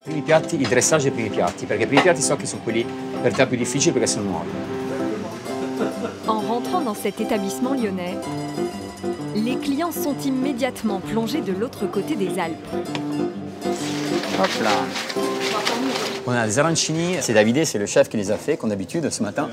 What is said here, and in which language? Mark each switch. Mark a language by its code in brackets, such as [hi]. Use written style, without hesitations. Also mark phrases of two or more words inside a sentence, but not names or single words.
[it] primi piatti, il dressage dei primi piatti, perché i primi piatti so che sono quelli per te più difficili perché sono nuovi. [fr] En rentrant dans cet établissement lyonnais, les clients sont immédiatement plongés de l'autre côté des Alpes. Hop là. On a des arancini, c'est David, c'est le chef qui les a fait, comme d'habitude, ce matin.